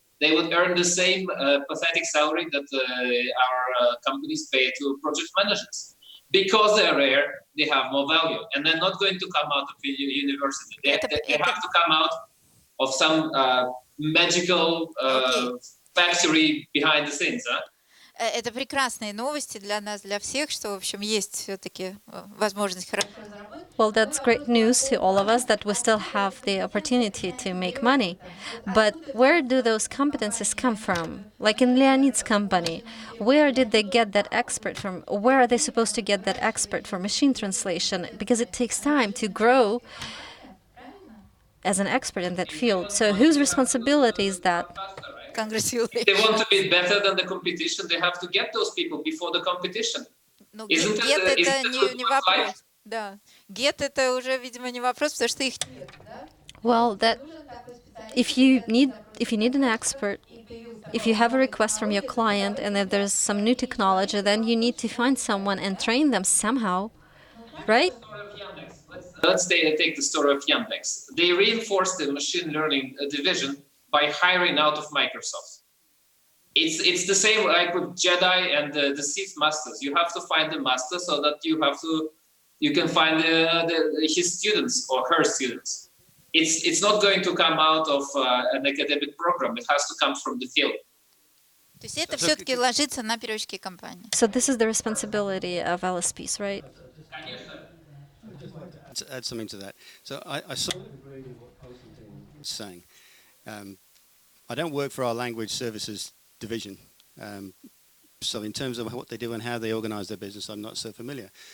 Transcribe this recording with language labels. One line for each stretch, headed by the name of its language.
English: They would earn the same pathetic salary that our companies pay to project managers. Because they're rare, they have more value. And they're not going to come out of the university. They have to come out of some magical factory behind the scenes. Huh?
Russian: Это прекрасные новости для нас, для всех, что, в общем, есть все-таки возможность хорошо заработать.
English: Well, that's great news to all of us that we still have the opportunity to make money. But where do those competencies come from? Like in Leonid's company, where did they get that expert from? Where are they supposed to get that expert for machine translation? Because it takes time to grow as an expert in that field. So whose responsibility is that? If they want to be better than the competition, they have to get those people before the competition.
Russian: Get это не вопрос. Да. Get это уже, видимо, не вопрос, потому что их нет.
English: Well, that if you need an expert, if you have a request from your client and if there's some new technology, then you need to find someone and train them somehow, right? Let's take the story of Yandex. They reinforced the machine learning division by hiring out of Microsoft. It's the same like with Jedi and the Sith masters. You have to find the master so that you can find his students or her students. It's not going to come out of an academic program. It has to come from the field.
Russian: То есть это все-таки ложится на переводческие компании.
English: So this is the responsibility of LSPs, right? To add something to that. So I sort of agree with what Konstantin was saying. I don't work for our language services division. So in terms of what they do and how they organize their business, I'm not so familiar.